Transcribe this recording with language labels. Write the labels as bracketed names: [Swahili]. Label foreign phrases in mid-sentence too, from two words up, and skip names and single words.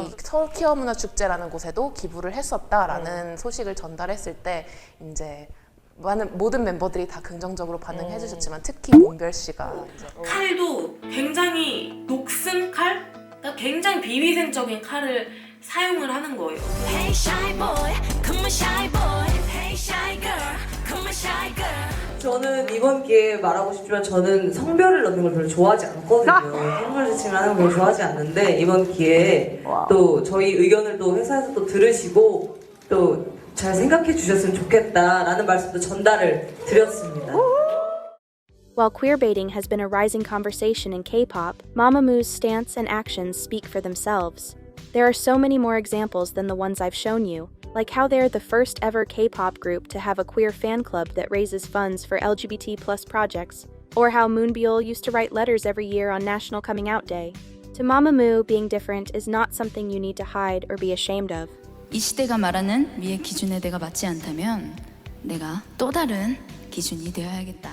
[Korean] 터키어 문화 축제라는 곳에도 기부를 했었다라는 소식을 전달했을 때 이제 모든 멤버들이 다 긍정적으로 반응해 주셨지만 특히 문별 씨가 이제 칼도 굉장히 녹슨 칼? 그러니까 굉장히 비위생적인 칼을 사용을 하는 거예요. [English] Hey shy boy, come on shy boy. Hey shy girl, come on shy girl. [Korean] 저는 이번 기회에 말하고 싶지만 저는 성별을 넣는 걸 별로 좋아하지 않거든요. 성별 지칭을 하는 걸 별로 좋아하지 않는데 이번 기회에 또 저희 의견을 또 회사에서 또 들으시고 또 잘 생각해 주셨으면 좋겠다라는 말씀도 전달을 드렸습니다. [English] While queerbaiting has been a rising conversation in K-pop, Mamamoo's stance and actions speak for themselves. There are so many more examples than the ones I've shown you, like how they're the first ever K-pop group to have a queer fan club that raises funds for LGBT+ projects, or how Moonbyul used to write letters every year on National Coming Out Day. To Mamamoo, being different is not something you need to hide or be ashamed of. [Korean] 이 시대가 말하는 미의 기준에 내가 맞지 않다면 내가 또 다른 기준이 되어야겠다.